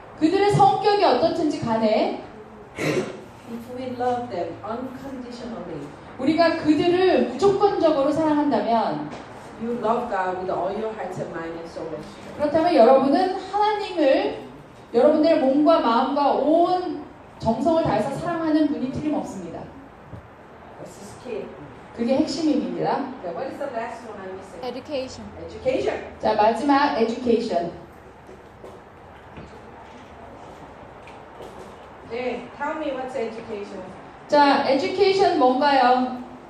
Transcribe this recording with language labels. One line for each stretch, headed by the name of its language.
Korean: 그들의 성격이 어떻든지 간에
English: if we love them unconditionally,
Korean: 우리가 그들을 무조건적으로 사랑한다면
English: you love God with all your heart and mind and soul.
Korean: 그렇다면 여러분은 하나님을 여러분들의 몸과 마음과 온 정성을 다해서 사랑하는 분이 틀림없습니다.
English: This is key.
Korean: 그게 핵심입니다.
English: Okay, what is the last one I'm missing? Education. Education.
Korean: 자, 마지막 education.
English: Hey, tell me what's education.
Korean: 자, education 뭔가요?